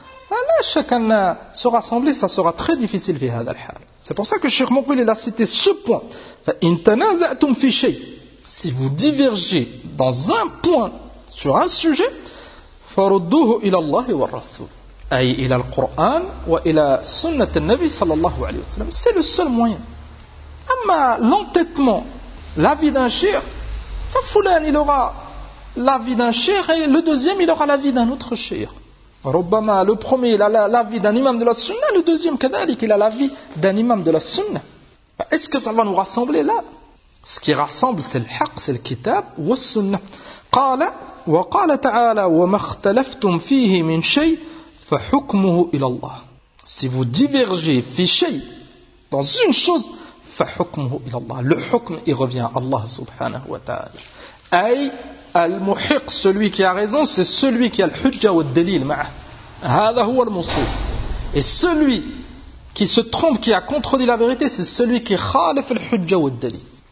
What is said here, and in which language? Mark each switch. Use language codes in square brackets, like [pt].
[fr] Alors, chacun se rassembler, ça sera très difficile [ar] fi hadha al-hal. [fr] C'est pour ça que Cheikh Mokbil, il a cité ce point. [ar] In tanaza'tum fi shay. [fr] Si vous divergez dans un point sur un sujet, [ar] farudduhu ila Allahi wa rasul. أي إلى القرآن وإلى سنة النبي صلى الله عليه وسلم. [fr] C'est le seul moyen. [ar] أما [fr] l'entêtement, l'avis d'un cheikh, فلان il aura l'avis d'un cheikh et le deuxième il aura l'avis d'un autre cheikh. [ar] ربما [fr] le premier il a l'avis d'un imam de la sunna, le deuxième [ar] كذلك [fr] il a l'avis d'un imam de la sunna. Est-ce que ça va nous rassembler là? Ce qui rassemble c'est le haq, c'est le kitab ou la sunna. [ar] قال وقال تعالى وما اختلفتم فيه من شيء فَحُكْمُهُ إِلَى اللَّهِ. [fr] Si vous divergez, fichez dans une chose, [ar] فَحُكْمُهُ إِلَى اللَّهِ. [fr] Le حُكْم, il revient à Allah subhanahu wa ta'ala. [ar] أي المحق, [fr] celui qui a raison, c'est celui qui a le [ar] حُجَّة وَالدَّلِيلِ مَعَهُ. هَذَا هُوَ الْمُصُوف. [fr] Et celui qui se trompe, qui a contredit la vérité, c'est celui qui [ar] خَالَفَ الْحُجَّة وَالدَّلِيلِ.